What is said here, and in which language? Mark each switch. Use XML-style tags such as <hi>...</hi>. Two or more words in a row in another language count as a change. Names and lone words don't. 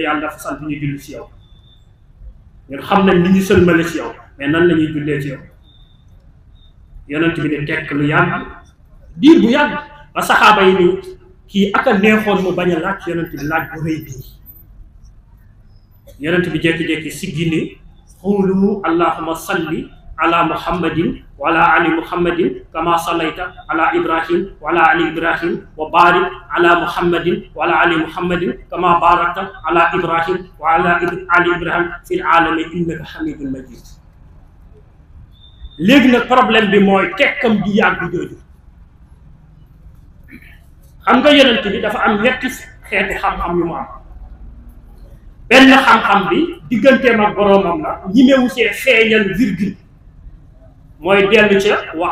<wo>yàlla dafa sant ñu julli si yow ñun xam nañ ni ñu sëlmale si yow mais nan la ñuy jullee ci yow yonent bi ne tekk lu yàgg diir bu yàgg ba saxaaba yi ni kii ak a neexoon mu bañ a laaj yonent bi laaj bu rëy bii yonent bi jékki-jékki siggi ni xuulu</wo> <ar>اللهم صل على محمد وعلى آل محمد كما صليت على إبراهيم وعلى آل إبراهيم وبارك على محمد وعلى آل محمد كما باركت على إبراهيم وعلى آل إبراهيم في العالمين إنك حميد مجيد</ar> <wo>léegi nag problème bi mooy tekkam di yàgg jooju xam nga yonent bi dafa am ñetti xeeti xam-xam yu mu am benn xam-xam bi digganteem ak boroomam la ñimewu see feeñal virgule mooy dellu ca wa</wo>